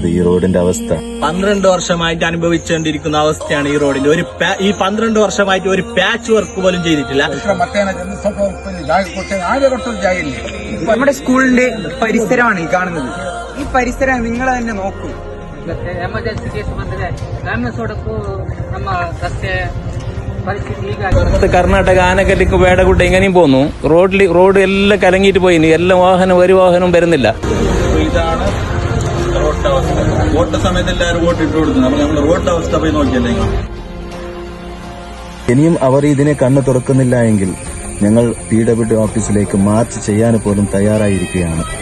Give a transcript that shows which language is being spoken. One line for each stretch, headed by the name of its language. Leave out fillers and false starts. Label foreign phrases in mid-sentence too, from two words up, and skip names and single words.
Malayalam: ഈ റോഡിന്റെ അവസ്ഥ 12 വർഷമായിട്ട് അനുഭവിച്ചുകൊണ്ടിരിക്കുന്ന അവസ്ഥയാണ് ഈ റോഡിന്റെ. ഈ 12 വർഷമായിട്ട് ഒരു പാച്ച് വർക്ക് പോലും ചെയ്തിട്ടില്ല. നമ്മുടെ സ്കൂളിന്റെ പരിസരമാണ് ഈ കാണുന്നത്. ഈ പരിസരം നിങ്ങൾ തന്നെ നോക്കൂ.
Kannada: ಎಮರ್ಜೆನ್ಸಿ ಕೇಸ್ ಬಂದರೆ ಗ್ರಾಮೀಣ ಸೋಡಕ್ಕೂ ನಮ್ಮ ರಸ್ತೆ ಪರಿಸ್ಥಿತಿ ಈಗ
Malayalam: കർണാടക ആനക്കല്ലിക്ക് വേടകുട്ട ഇങ്ങനെയും പോന്നു. റോഡ് എല്ലാം കലങ്ങിയിട്ട് പോയി. എല്ലാം ഒരു വാഹനവും വരുന്നില്ല. ഇതാണ് റോഡിന്റെ അവസ്ഥ. വോട്ട് സമയത്ത് എല്ലാവരും വോട്ട് ഇട്ട് കൊടുക്കുന്നു. അപ്പൊ നമ്മൾ റോഡിന്റെ അവസ്ഥ പോയി നോക്കിയല്ലേ. ഇനിയും അവർ ഇതിനെ കണ്ണു തുറക്കുന്നില്ല എങ്കിൽ ഞങ്ങൾ PWD ഓഫീസിലേക്ക് മാർച്ച് ചെയ്യാൻ പോലും തയ്യാറായിരിക്കുകയാണ്.